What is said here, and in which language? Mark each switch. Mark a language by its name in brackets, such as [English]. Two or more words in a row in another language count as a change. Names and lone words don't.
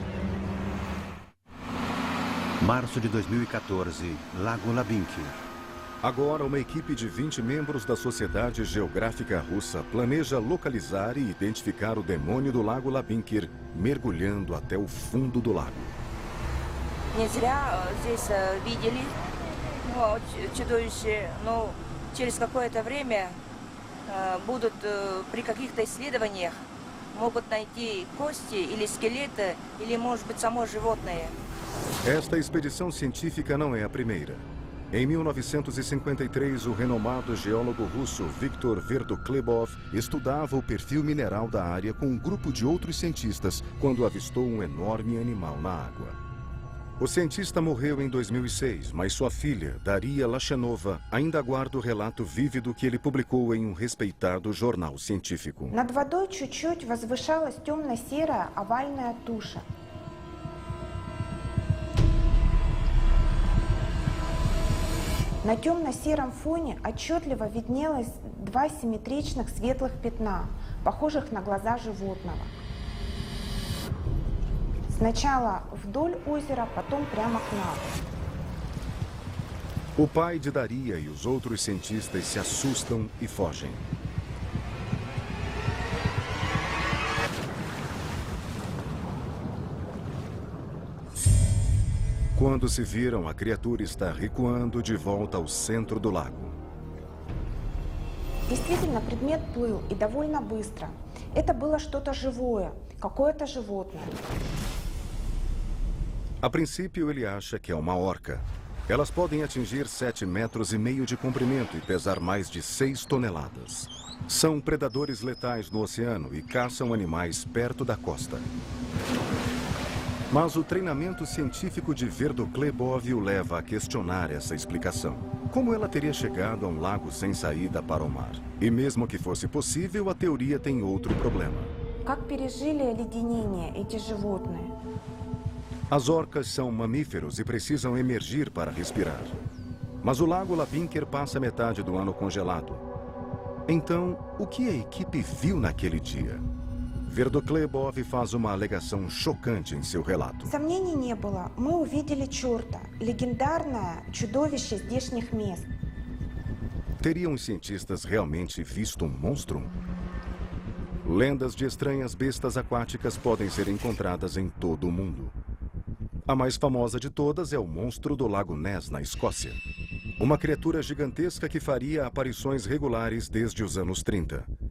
[Portuguese] Março de 2014, Lago Labinker. Agora, uma equipe de 20 membros da Sociedade Geográfica Russa planeja localizar e identificar o demônio do Lago Labinker, mergulhando até o fundo do lago. [Russian] Не зря здесь видели чудовище, но через какое-то время будут при каких-то исследованиях могут найти кости или скелеты, или, может быть, само животное. [Portuguese] Esta expedição científica não é a primeira. Em 1953, o renomado geólogo russo Viktor Verdoklebov estudava o perfil mineral da área com um grupo de outros cientistas quando avistou um enorme animal na água. O cientista morreu em 2006, mas sua filha, Daria Lachenova, ainda guarda o relato vívido que ele publicou em um respeitado jornal científico. [Russian] Над водой чуть-чуть возвышалась темно-серая овальная туша. На темно-сером фоне отчетливо виднелось два симметричных светлых пятна, похожих на глаза животного. Сначала вдоль озера, потом прямо к нам. [Portuguese] O pai de Daria e os outros cientistas se assustam e fogem. Quando se viram, a criatura está recuando de volta ao centro do lago. [Russian] Действительно, предмет плыл и довольно быстро. Это было что-то живое, какое-то животное. [Portuguese] A princípio, ele acha que é uma orca. Elas podem atingir 7,5 metros de comprimento e pesar mais de 6 toneladas. São predadores letais no oceano e caçam animais perto da costa. Mas o treinamento científico de Verdoklebov o leva a questionar essa explicação. Como ela teria chegado a um lago sem saída para o mar? E mesmo que fosse possível, a teoria tem outro problema. [Russian] Как пережили оледенение эти животные? [Portuguese] As orcas são mamíferos e precisam emergir para respirar. Mas o Lago Labinker passa metade do ano congelado. Então, o que a equipe viu naquele dia? Verdoklebov faz uma alegação chocante em seu relato. [Russian] Сомнений не было. Мы увидели черта, легендарное чудовище здешних мест. [Portuguese] Teriam os cientistas realmente visto um monstro? Lendas de estranhas bestas aquáticas podem ser encontradas em todo o mundo. A mais famosa de todas é o monstro do Lago Ness, na Escócia. Uma criatura gigantesca que faria aparições regulares desde os anos 30.